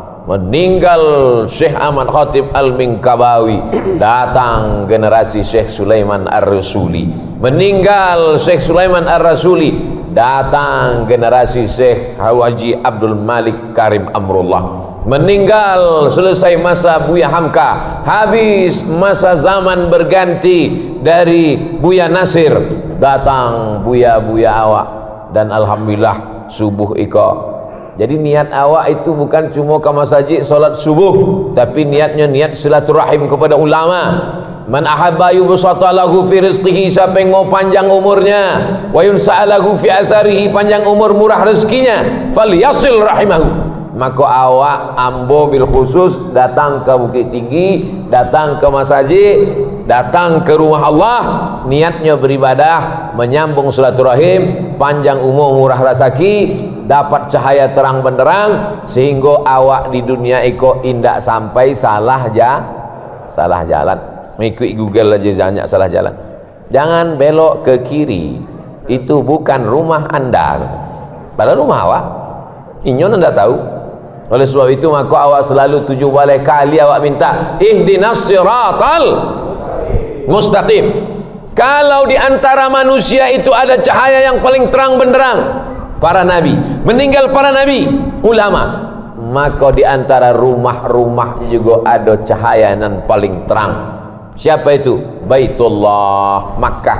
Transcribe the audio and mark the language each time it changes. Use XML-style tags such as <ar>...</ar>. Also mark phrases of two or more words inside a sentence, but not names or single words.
<id>Meninggal Syekh Ahmad Khatib Al-Minkabawi, datang generasi Syekh Sulaiman Ar-Rasuli. Meninggal Syekh Sulaiman Ar-Rasuli, datang generasi Syekh Haji Abdul Malik Karim Amrullah. Meninggal, selesai masa Buya Hamka, habis masa zaman berganti dari Buya Nasir, datang Buya-buya awak. Dan alhamdulillah subuh iko. Jadi niat awak itu bukan cuma ke masjid solat subuh, tapi niatnya niat silaturahim kepada ulama.</id> <ar>من أحب يبسط له في رزقه,</ar> <id>siapa yang mau panjang umurnya,</id> <ar>وينسأ له في أثره,</ar> <id>panjang umur murah rezekinya,</id> <ar>فليصل رحمه.</ar> <id>Maka awak ambo</id> <ar>بالخصوص</ar> <id>datang ke Bukit Tinggi, datang ke masjid, datang ke rumah Allah, niatnya beribadah, menyambung silaturahim, panjang umur murah rezeki, dapat cahaya terang benderang, sehingga awak di dunia</id> <min>iko indak</min> <id>sampai salah jalan. Mengikuti Google aja banyak salah jalan. Jangan belok ke kiri, itu bukan rumah anda, padahal rumah awak. Inyon anda tahu. Oleh sebab itu maka awak selalu 7 kali awak minta</id> <ar>اهدنا الصراط المستقيم.</ar> <id>Kalau di antara manusia itu ada cahaya yang paling terang benderang, para nabi, meninggal para nabi, ulama, maka di antara rumah-rumah juga ada cahaya yang paling terang. Siapa itu? Baitullah, Makkah.</id>